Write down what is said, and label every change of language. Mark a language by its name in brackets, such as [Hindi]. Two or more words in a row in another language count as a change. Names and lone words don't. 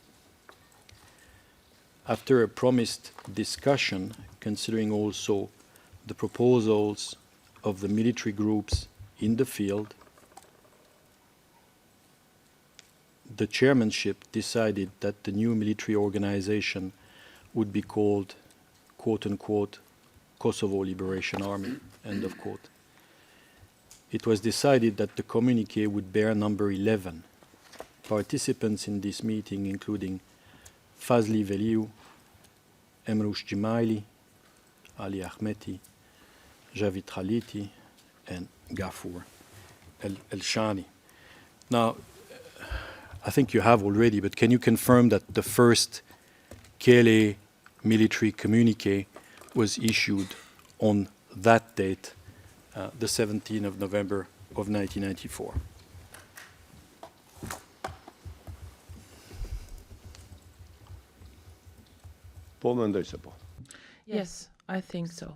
[English] After a promised discussion, considering also the proposals of the military groups in the field, the chairmanship decided that the new military organization would be called, quote-unquote, Kosovo Liberation Army, end of quote. It was decided that the communique would bear number 11. Participants in this meeting including Fazli Veliu, Emrush Jimaili, Ali Ahmeti, Javid Khaliti, and Ghafour El-Shani. Now, I think you have already, but can you confirm that the first KLA military communique was issued on that date, the 17th of November of 1994? Yes, I think so.